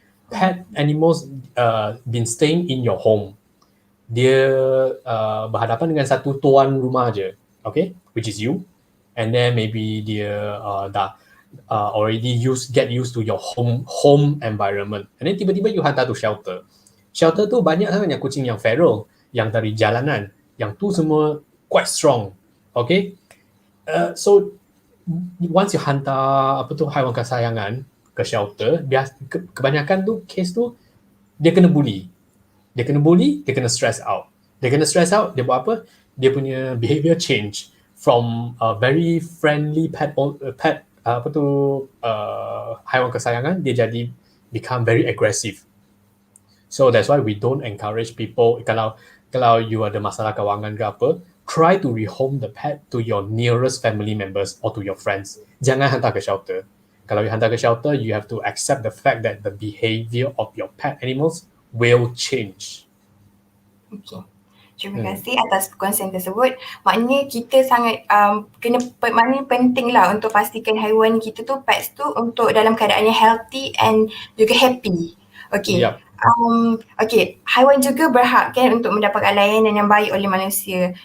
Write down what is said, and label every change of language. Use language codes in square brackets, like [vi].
[en] Pet animals been staying in your home. [ms] Dia berhadapan dengan satu tuan rumah je, okay, [en] which is you. and then maybe [ms] dia dah [en] already get used to your home environment, and then [ms] tiba-tiba [en] you hantar to shelter. [ms] Shelter tu banyak sangat kucing yang feral, yang dari jalanan, yang tu semua [en] quite strong. Okay, so once you [ms] hantar haiwan kesayangan ke shelter, kebanyakan tu case tu dia kena bully, dia kena [en] stress out. [ms] Dia kena [en] stress out, [ms] dia buat apa? Dia punya [en] behavior change from a very friendly pet [ms] haiwan kesayangan, dia jadi [en] become very aggressive. So that's why we don't encourage people, [ms] kalau you ada masalah kewangan ke apa, [en] try to rehome the pet to your nearest family members or to your friends. [ms] Jangan hantar ke shelter. [en] Kalau you hantar ke shelter, you have to accept the fact that the behavior of your pet animals will change. Okay. [ms] Terima kasih atas perkongsian tersebut. Maknanya kita sangat maknanya penting lah untuk pastikan haiwan kita tu, pets tu, untuk dalam keadaan yang [en] healthy and [ms] juga happy. Okay. [en] Yep. [ms] Okay, haiwan juga berhak kan untuk mendapatkan layanan yang baik oleh manusia.